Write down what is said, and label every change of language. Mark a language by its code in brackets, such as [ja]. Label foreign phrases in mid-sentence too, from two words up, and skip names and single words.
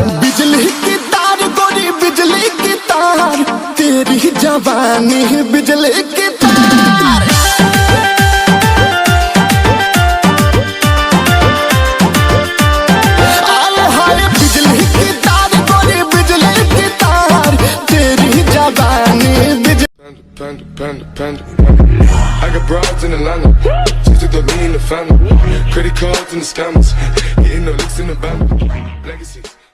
[hi] बिजली की तार गोरी बिजली की तार, तेरी जवानी बिजली की तार। आए हाय बिजली की तार गोरी बिजली की तार, तेरी जवानी बिजली। [en] Panda. I got broads in Atlanta, just to throw me in the family. Credit cards and the scammers, getting no licks in the band. Legacy.